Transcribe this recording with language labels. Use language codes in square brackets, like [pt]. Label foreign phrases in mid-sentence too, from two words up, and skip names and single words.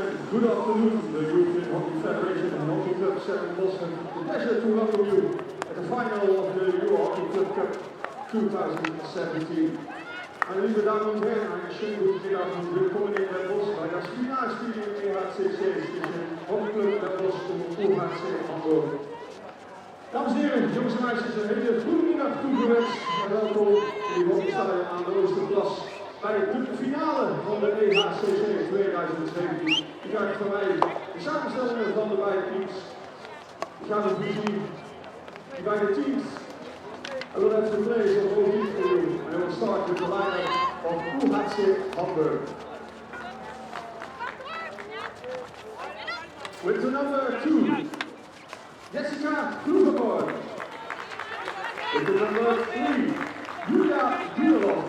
[en] Good afternoon, the European Hockey Federation and Hockey Club s-Hertogenbosch have the pleasure to welcome you at the final of the EuroHockey Club Cup 2017. [de] Meine liebe Damen und Herren, einen schönen guten Mittag und willkommen in Den Bosch bei das Finalspiel im EHCC zwischen Hockey Club Den Bosch und UHC Hamburg. [nl] Dames en heren, jongens en meisjes, een hele goede middag toegewenst en welkom in de hockeystadion aan de Oosterplas bij de finale van de EHCC 2017. U krijgt van mij de samenstellingen van de beide teams. We gaan het zien, die beide teams. [en] I will have the players of all teams for you, and I will start with the lineup of UHC Hamburg. With the number 2, Jessica Kluverborn. With the number 3, Julia Duurlof.